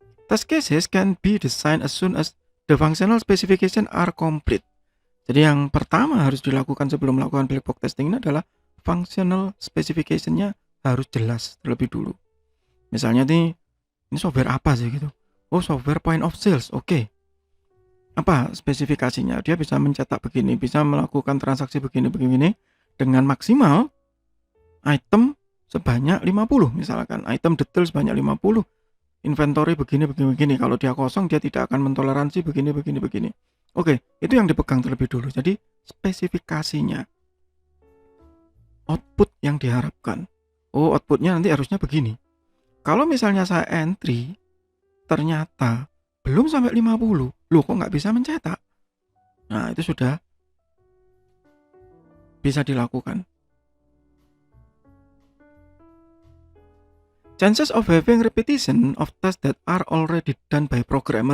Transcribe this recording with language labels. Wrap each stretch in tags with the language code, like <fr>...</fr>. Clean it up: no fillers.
<en>Test cases can be designed as soon as the functional specification are complete.</en> <id>Jadi yang pertama harus dilakukan sebelum melakukan black box testing ini adalah functional specification-nya harus jelas terlebih dulu. Misalnya nih, ini software apa sih gitu? Oh, software point of sales. Oke. Apa spesifikasinya? Dia bisa mencetak begini, bisa melakukan transaksi begini dengan maksimal item sebanyak 50 misalkan. Item detail sebanyak 50. Inventory begini. Kalau dia kosong, dia tidak akan mentoleransi begini. Oke, itu yang dipegang terlebih dulu. Jadi spesifikasinya, output yang diharapkan. Oh, outputnya nanti harusnya begini. Kalau misalnya saya entry, ternyata belum sampai 50, loh kok nggak bisa mencetak? Nah, itu sudah bisa dilakukan.</id> <en>Chances of having repetition of tasks that are already done by programmer.</en>